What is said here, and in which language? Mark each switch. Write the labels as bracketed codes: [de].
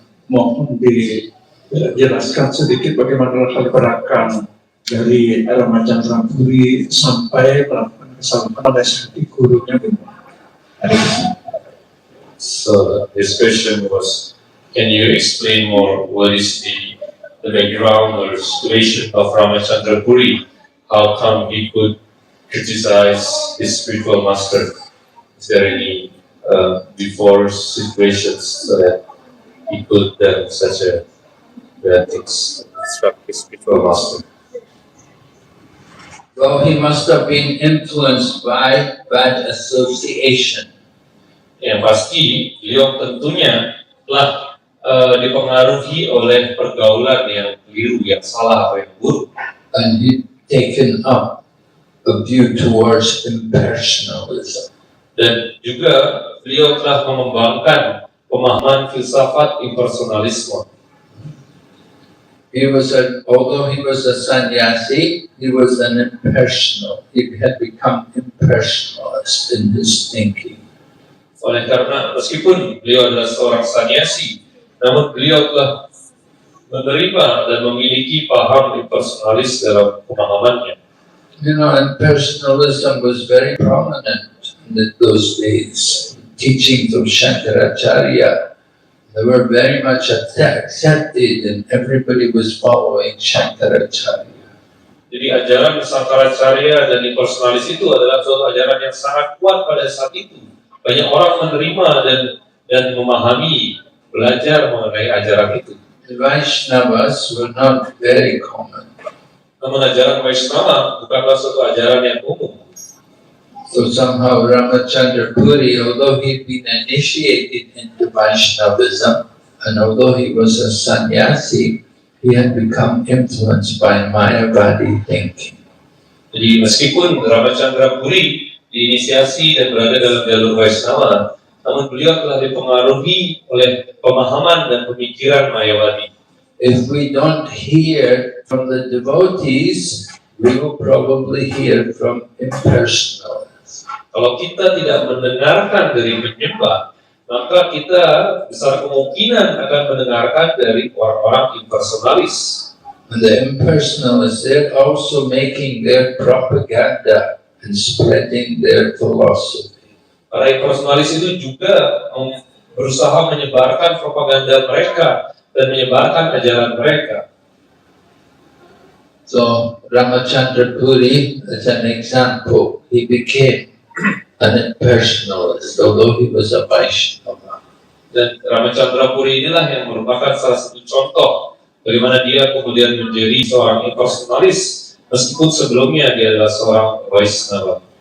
[id] mohon dijelaskan sedikit bagaimana hal perankan dari Ramachandra Puri sampai melakukan kesalahan pada saat gurunya. [en] So this question was, can you explain more what is the background or situation of Ramachandra Puri? How come he could criticize his spiritual master? Is there any before situations so that he could do such a bad things instruct his spiritual master? Well, he must have been influenced by bad association. [id] Yang pasti, beliau tentunya telah dipengaruhi oleh pergaulan yang keliru, yang salah atau yang buruk. [en] And he'd taken up a view towards impersonalism. [id] Dan juga beliau telah mengembangkan pemahaman filsafat impersonalisme. [en] Although he was a sannyasi, he was an impersonal. He had become impersonalist in his thinking. [id] Oleh karena meskipun beliau adalah seorang sannyasi, namun beliau telah menerima dan memiliki paham impersonalis dalam pemahamannya. [en] You know, impersonalism was very prominent in those days. Teachings of Shankaracharya, they were very much accepted and everybody was following Shankaracharya. [id] Jadi ajaran Shankaracharya dan impersonalis itu adalah suatu ajaran yang sangat kuat pada saat itu. Banyak orang menerima dan memahami, belajar mengenai ajaran itu. [en] The Vaishnavas were not very common. [id] Namun ajaran Vaishnava bukanlah suatu ajaran yang umum. [en] So somehow Ramachandra Puri, although he'd been initiated into Vaishnavism, and although he was a sannyasi, he had become influenced by Mayavadi thinking. [id] Jadi meskipun Ramachandra Puri diinisiasi dan berada dalam jalur Vaishnava, namun beliau telah dipengaruhi oleh pemahaman dan pemikiran Mayavadi. [en] If we don't hear from the devotees, we will probably hear from impersonalists. [id] Kalau kita tidak mendengarkan dari penyembah, maka kita besar kemungkinan akan mendengarkan dari orang-orang impersonalis. [en] And the impersonalists, they're also making their propaganda and spreading their philosophy. [id] Para impersonalis itu juga berusaha menyebarkan propaganda mereka dan menyebarkan ajaran mereka. [en] So Ramachandra Puri, as an example, he became an impersonalist, although he was a Vaishnava. [id] Dan Ramachandra Puri inilah yang merupakan salah satu contoh bagaimana dia kemudian menjadi seorang impersonalis, meskipun sebelumnya dia adalah seorang Vaishnava.